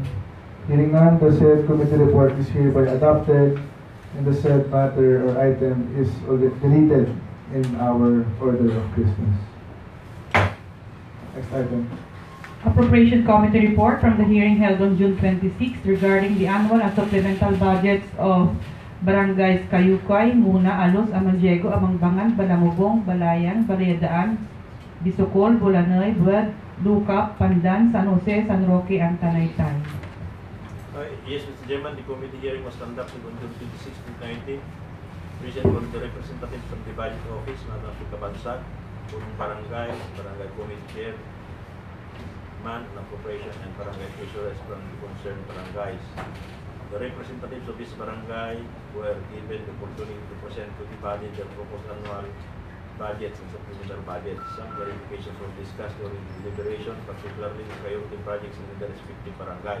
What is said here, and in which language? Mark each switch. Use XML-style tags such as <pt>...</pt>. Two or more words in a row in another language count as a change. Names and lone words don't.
<en>Hearing none, the said committee report is hereby adopted and the said matter or item is deleted in our order of business. Next item. Appropriation Committee report from the hearing held on June 26 regarding the annual and supplemental budgets of Barangays Kayukay, Muna, Alos, Amandiego, Amangbangan, Balangubong, Balayan, Balayadaan, Bisocol, Bulanoy, Buad, Lucap, Pandan, San Jose, San Roque, and Tanaytay. Yes, Mr. Chairman, the committee hearing was conducted on June 26, 2019. Present from the representatives from the Budget Office, Madam Kabansag, from Barangay, Barangay Committee Chair, Man, Appropriation, and Barangay Treasurers from the concerned barangays. The representatives of this barangay were given the opportunity to present to the body their proposed annual budgets and supplemental budgets. Some clarifications were discussed during the deliberation, particularly the priority projects in the respective barangays.</en>